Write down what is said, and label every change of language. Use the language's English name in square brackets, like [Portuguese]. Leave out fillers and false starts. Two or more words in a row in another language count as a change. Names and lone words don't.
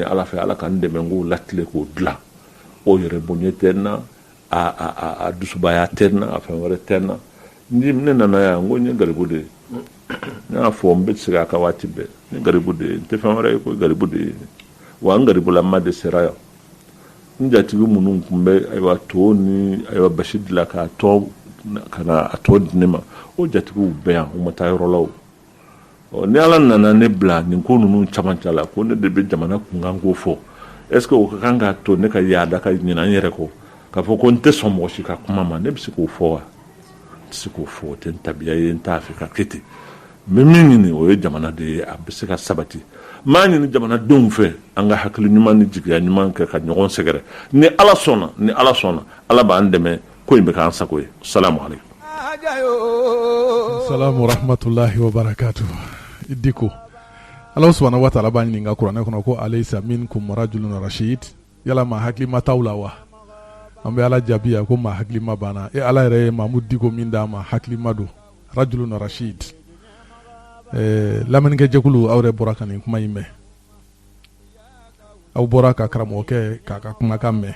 [Bambara] ala fɛ ala ka n dɛmɛ n k'o latile k'o dilan o yɛrɛ bonya tɛ n na a dusubaya tɛ n na a fɛn wɛrɛ tɛ n na ne nana yan n ko n ye garibu de ye n y'a fɔ n bɛ segin a kan waati bɛɛ n ye garibu de ye n tɛ fɛn wɛrɛ ye ko garibu de ye wa n garibulama de sera yan n jatigi minnu tun bɛ ayiwa to ni ayiwa basi dilan k'a tɔ ka na a tɔ di ne ma o jatigiw bɛɛ yan u ma taa yɔrɔ la o ni ala nana ne bila nin ko ninnu caman la ko ne de bɛ jamana kunkan ko fɔ [French] est ce que [Bambara] o ka kan ka to ne ka yaada ka ɲina n yɛrɛ kɔ k'a fɔ ko n tɛ sɔn mɔgɔ si ka kuma ma ne bɛ se k'o fɔ wa n tɛ se k'o fɔ o tɛ n tabiya ye n t'a fɛ ka kɛ ten mɛ min ɲini o ye jamana de ye a bɛ se ka sabati maa ɲini jamanadenw fɛ an ka hakili ɲuman ni jigiya ɲuman kɛ ka ɲɔgɔn sɛgɛrɛ ni ala sɔnna ala b'an dɛmɛ ko in bɛ k'an sago ye [Arabic] سلام عليكم. سلام رحمة الله وبركاته. [Bambara] Idiko [Arabic] الله سبحانه وتعالى [Bambara] b'a ɲininka kuranɛ kɔnɔ ko [Arabic] أليس منكم رجل رشيد, [Bambara] yala maa hakilima t'aw la wa? An bɛ ala jaabi yan ko maa hakilima banna. Ala yɛrɛ ye Mahamudu Diko min d'a ma hakilima don, [Arabic] رجل رشيد. [Bambara] Lamɛnnikɛjɛkulu aw yɛrɛ bɔra ka nin kuma in mɛn, aw bɔra ka karamɔgɔkɛ k'a ka kumakan mɛn.